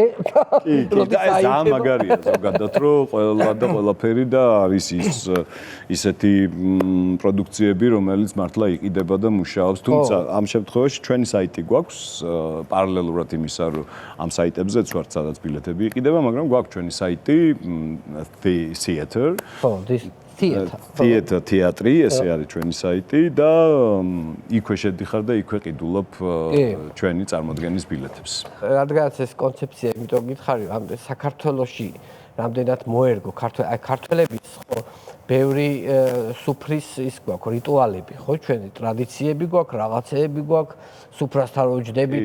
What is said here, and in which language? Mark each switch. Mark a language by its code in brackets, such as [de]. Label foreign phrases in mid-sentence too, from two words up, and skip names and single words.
[ka] კი, და ეს ძალიან მაგარია ზოგადად რომ ყველა და ყველაფერი და არის ისეთი პროდუქციები რომელიც მართლა იყიდება და მუშაობს. თუმცა ამ შემთხვევაში ჩვენი საიტი გვაქვს პარალელურად იმისა რომ ამ საიტებზეც ვართ სადაც ბილეთები იყიდება, მაგრამ გვაქვს ჩვენი საიტი Theater. [en] Oh, this theater. [ka] თეატრი, ესე არის ჩვენი საიტი და იქვე შედიხარ და იქვე ყიდულობ ჩვენი წარმოდგენის ბილეთებს. რადგანაც ეს კონცეფცია, იმიტომ გითხარი, ამ საქართველოში რამდენად მოერგო ქართველების ხო ბევრი სუფრის ის გვაქვს რიტუალები, ხო ჩვენი ტრადიციები გვაქვს, რაღაცეები გვაქვს, სუფრასთან როჯდებით.